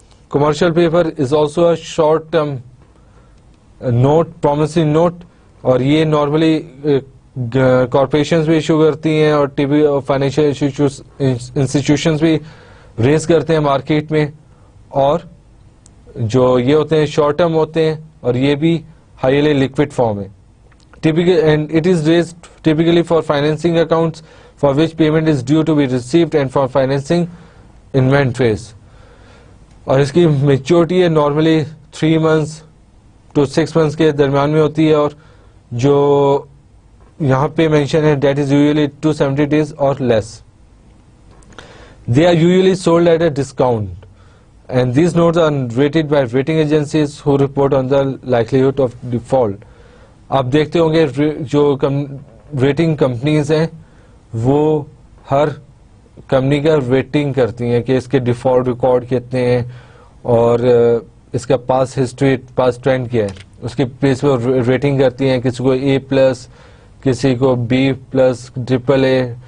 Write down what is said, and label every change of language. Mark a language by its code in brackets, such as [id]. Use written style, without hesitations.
[en] Commercial paper is also a short term note, promissory note, [ur] اور یہ normally corporations بھی issue کرتی ہیں اور فائنینشیل انسٹیٹیوشنز بھی ریز کرتے ہیں مارکیٹ میں, اور جو یہ ہوتے ہیں شارٹ ٹرم ہوتے ہیں اور یہ بھی ہائیلی لیکوڈ فارم ہے. [en] And it is raised typically for financing accounts for which payment is due to be received and for financing inventories. [ur] اور اس کی میچورٹی ہے نارملی 3 months to 6 months کے درمیان میں ہوتی ہے, اور جو یہاں پہ مینشن ہے [en] that is usually 270 days or less. They are usually sold at a discount and these notes are rated by rating agencies who report on the likelihood of default. [ur] آپ دیکھتے ہوں گے جو ریٹنگ کمپنیز ہیں وہ ہر company کا rating کرتی ہیں کہ اس کے ڈیفالٹ ریکارڈ کتنے ہیں اور اس کا پاس ہسٹری پاس ٹرینڈ کیا ہے, اس کے بیس پہ ریٹنگ کرتی ہیں. کسی کو A+, کسی کو B+, AAA,